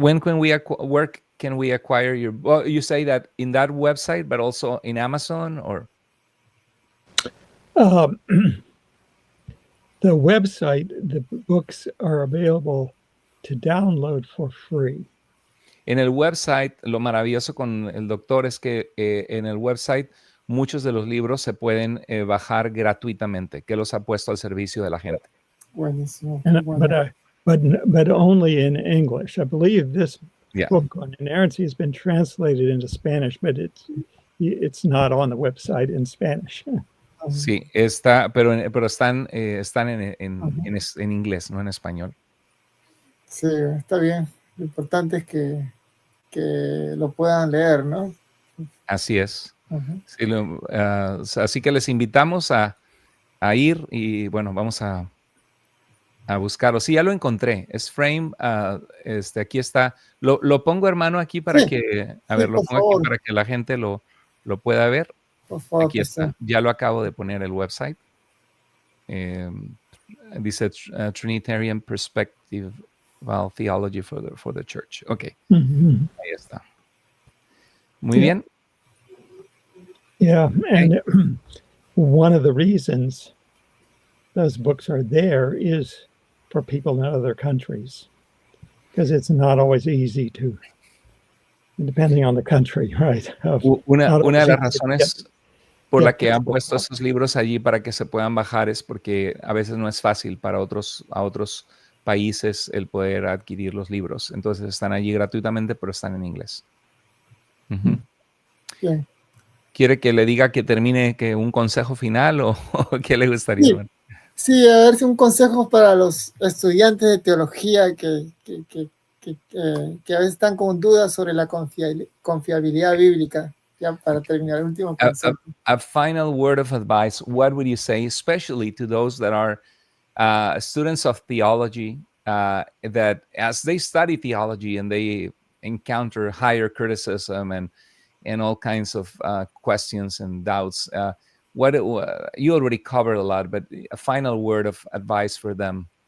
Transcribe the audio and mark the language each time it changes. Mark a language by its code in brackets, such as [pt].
[en] Where can we acquire your? Well, you say that in that website, but also in Amazon, or? The website, the books are available to download for free. [es] En el website, lo maravilloso con el doctor es que en el website muchos de los libros se pueden bajar gratuitamente, que los ha puesto al servicio de la gente. Buenísimo. [en] But only in English. I believe this book on inerrancy has been translated into Spanish, but it's not on the website in Spanish. [es] Sí, está, pero están en inglés, no en español. Sí, está bien. Lo importante es que lo puedan leer, ¿no? Así es. Sí, así que les invitamos a ir y bueno, vamos a buscarlo. Sí, ya lo encontré. Es Frame. Aquí está. Lo pongo, hermano, aquí para que, lo pongo aquí para que la gente lo pueda ver. Por favor, aquí está. Ya lo acabo de poner el website. Dice Trinitarian Perspective Theology for the Church. Ok. Ahí está. Muy bien. [en] Yeah, and one of the reasons those books are there is for people in other countries, because it's not always easy to, depending on the country, right? [es] Una de las razones por la que han puesto esos libros allí para que se puedan bajar es porque a veces no es fácil para otros países el poder adquirir los libros. Entonces están allí gratuitamente, pero están en inglés. Bien. ¿Quiere que le diga que termine un consejo final o qué le gustaría? Sí, a ver si un consejo para los estudiantes de teología que a veces están con dudas sobre la confiabilidad bíblica. Ya para terminar, el último consejo. [en] A final word of advice, what would you say, especially to those that are students of theology, that as they study theology and they encounter higher criticism and all kinds of questions and doubts, you already covered a lot, but a final word of advice for them.